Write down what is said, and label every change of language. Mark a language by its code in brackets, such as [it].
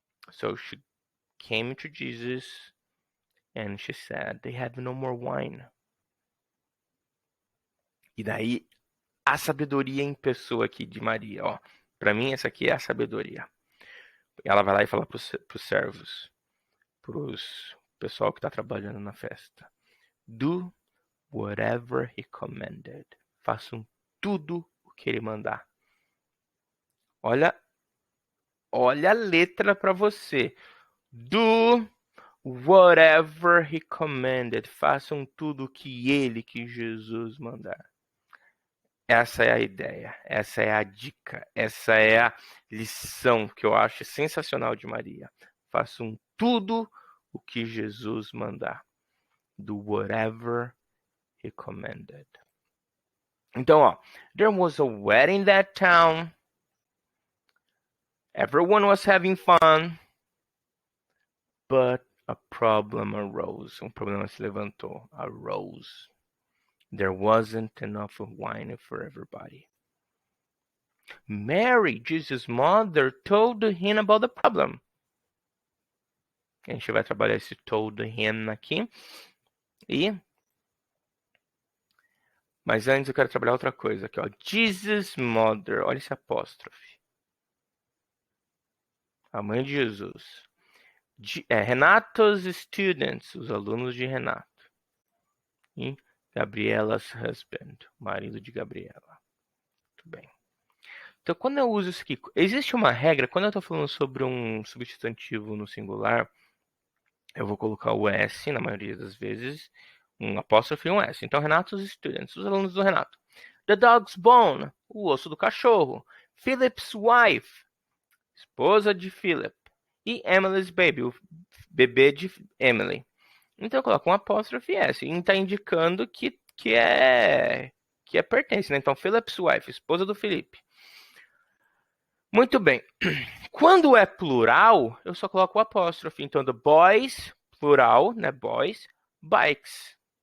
[en] So she came to Jesus and she said, they have no more wine. [pt] E daí, a sabedoria em pessoa aqui de Maria, ó. Para mim, essa aqui é a sabedoria. Ela vai lá e fala para os servos, para o pessoal que está trabalhando na festa. [en] Do whatever he commanded. [pt] Façam tudo o que ele mandar. Olha a letra para você. [en] Do whatever he commanded. [pt] Façam tudo o que Jesus mandar. Essa é a ideia, essa é a dica, essa é a lição que eu acho sensacional de Maria. Façam tudo o que Jesus mandar. [en] Do whatever he commanded. [pt] Então, ó, [en] there was a wedding in that town. Everyone was having fun. But a problem arose. [pt] Um problema se levantou. [en] Arose. There wasn't enough wine for everybody. Mary, Jesus' mother, told him about the problem. [pt] A gente vai trabalhar esse told him aqui. Mas antes eu quero trabalhar outra coisa aqui, ó. [en] Jesus' mother. [pt] Olha esse apóstrofe. A mãe de Jesus. [en] Renato's students. [pt] Os alunos de Renato. E [en] Gabriela's husband. [pt] O marido de Gabriela. Muito bem. Então, quando eu uso isso aqui, existe uma regra, quando eu estou falando sobre um substantivo no singular, eu vou colocar o S na maioria das vezes, um apóstrofe e um S. Então, [en] Renato's students, [pt] os alunos do Renato. [en] The dog's bone, [pt] o osso do cachorro. [en] Philip's wife, [pt] esposa de Philip. E [en] Emily's baby, [pt] o bebê de Emily. Então, eu coloco um apóstrofe e S. E está indicando que é pertence, né? Então, [en] Philip's wife, [pt] esposa do Felipe. Muito bem. Quando é plural, eu só coloco o apóstrofe. Então, [en] the boys, [pt] plural, né? [en] Boys, bikes.